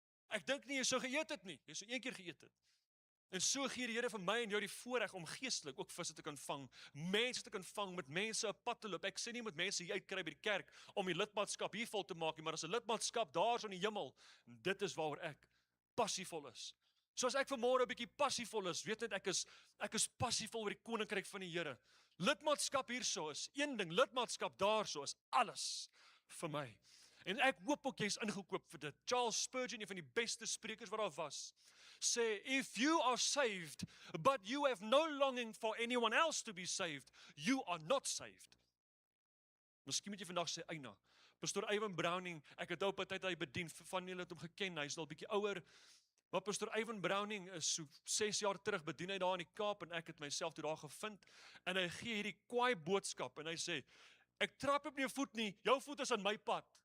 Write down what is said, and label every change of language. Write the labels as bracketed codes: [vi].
[af] Ek dink nie jy sou geëet het nie, jy sou 1 keer geëet het. En so gee die Here vir my en jou die voorreg om geestelik ook visse te kan vang, mense te kan vang, met mense 'n pad te loop. Ek sê nie met mense hier uitkry by die kerk om die lidmaatskap hier vol te maak nie, maar as 'n lidmaatskap daar so in die hemel, dit is waaroor ek passievol is. Soos ek vanmôre 'n bietjie passievol is, weet net ek is passievol oor die koninkryk van die Here. Lidmaatskap hierso is een ding, lidmaatskap daarso is alles vir my. En ek hoop ook jy is ingekoop vir dit. Charles Spurgeon, een van die beste sprekers wat daar was, sê, [en] if you are saved, but you have no longing for anyone else to be saved, you are not saved. [af] Miskien moet jy vandag sê, Eina, Pastor Ivan Browning, ek het op 'n tyd hy bedien, van julle het hom geken, hy is al bietjie ouer, maar Pastor Ivan Browning is so 6 jaar terug bedien hy daar in die Kaap, en ek het myself toe daar gevind, en hy gee hierdie kwaai boodskap, en hy sê, ek trap op jou voet nie, jou voet is aan my pad.